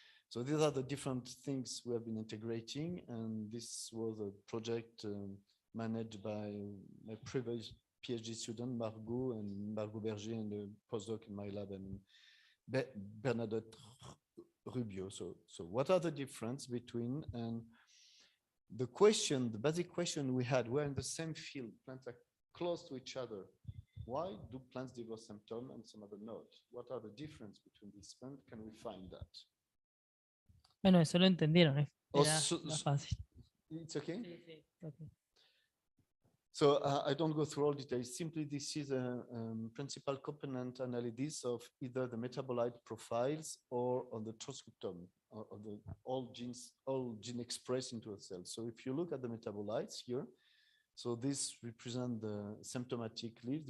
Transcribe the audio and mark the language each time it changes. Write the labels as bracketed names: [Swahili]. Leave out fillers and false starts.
[English] So these are the different things we have been integrating, and this was a project managed by my previous PhD student, Margot Berger, and a postdoc in my lab, and Bernadette Rubio. So what are the differences between, and the basic question we had, we're in the same field, plants are close to each other. Why do plants develop symptoms and some other not? What are the differences between these plants? Can we find that? [Spanish] Bueno, eso lo entendieron, era fácil. [English] It's okay? [Spanish] Sí, sí, okay. [English] So I don't go through all details. Simply, this is a principal component analysis of either the metabolite profiles or on the transcriptome of the all gene expressed into a cell. So if you look at the metabolites here, so this represent the symptomatic leaves.